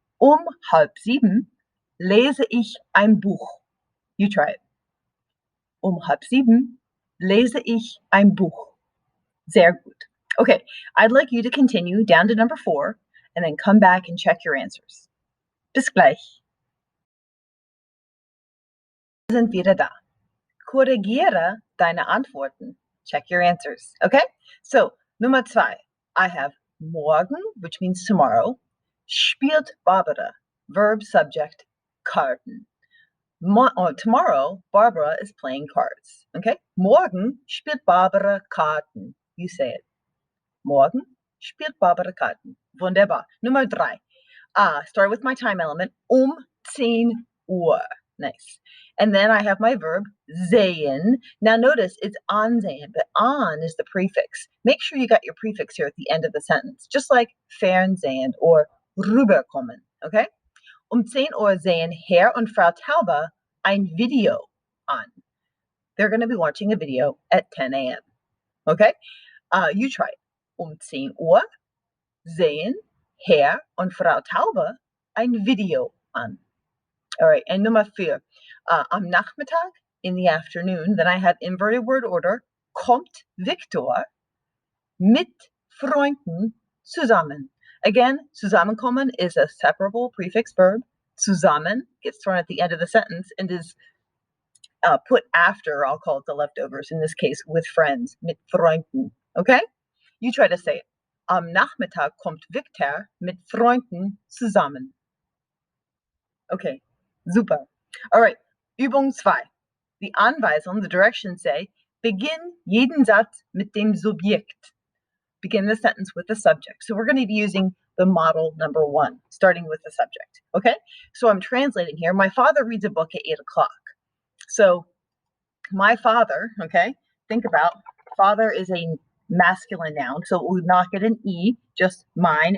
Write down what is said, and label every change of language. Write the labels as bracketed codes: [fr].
[de] 6:30 lese ich ein Buch. You try it. 6:30 lese ich ein Buch. Sehr gut. [en] Okay, I'd like you to continue down to number 4, and then come back and check your answers. [de] Bis gleich. Wir sind wieder da. Korrigiere deine Antworten. [en] Check your answers. Okay? So, Nummer 2. I have morgen, which means tomorrow. Spielt Barbara, verb, subject, Karten. Tomorrow, Barbara is playing cards. Okay? [de] Morgen spielt Barbara Karten. You say it. Morgen spielt Barbara Karten. Wunderbar. Nummer 3. [en] Start with my time element. 10 Uhr. Nice. And then I have my verb, sehen. Now notice it's ansehen, but an is the prefix. Make sure you got your prefix here at the end of the sentence, just like fernsehen or rüberkommen, okay? [de] 10 Uhr sehen Herr und Frau Tauber ein Video an. [en] They're going to be watching a video at 10 a.m., okay? You try it. [de] 10 Uhr sehen Herr und Frau Tauber ein Video an. [en] All right, and Nummer 4. Am Nachmittag, in the afternoon, then I have inverted word order, kommt Viktor mit Freunden zusammen. Again, zusammenkommen is a separable prefix verb. Zusammen gets thrown at the end of the sentence and is put after, I'll call it the leftovers, in this case, with friends, mit Freunden. Okay? You try to say it. [de] Am Nachmittag kommt Viktor mit Freunden zusammen. [en] Okay, super. All right, Übung 2. The Anweisung, the directions say, begin jeden Satz mit dem Subjekt. Begin the sentence with the subject. So we're going to be using the model number 1, starting with the subject. Okay, so I'm translating here. My father reads a book at 8 o'clock. So my father, okay, think about father is a masculine noun, so it would not get an E, just mine.